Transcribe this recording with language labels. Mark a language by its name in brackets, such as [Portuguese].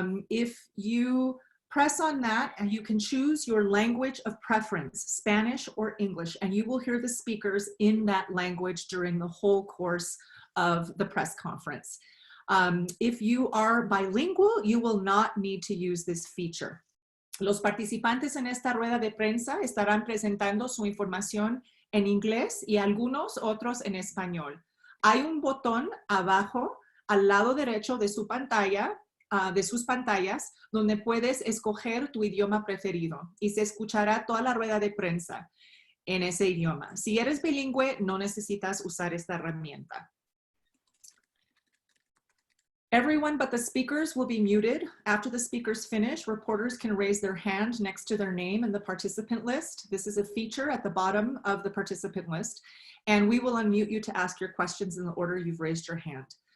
[English] If you press on that, and you can choose your language of preference, Spanish or English, and you will hear the speakers in that language during the whole course of the press conference. If you are bilingual, you will not need to use this feature. [Spanish] Los participantes en esta rueda de prensa estarán presentando su información en inglés y algunos otros en español. Hay un botón abajo al lado derecho de su pantalla, de sus pantallas, donde puedes escoger tu idioma preferido y se escuchará toda la rueda de prensa en ese idioma. Si eres bilingüe, no necesitas usar esta herramienta. [English] Everyone but the speakers will be muted. After the speakers finish, reporters can raise their hand next to their name in the participant list. This is a feature at the bottom of the participant list, and we will unmute you to ask your questions in the order you've raised your hand.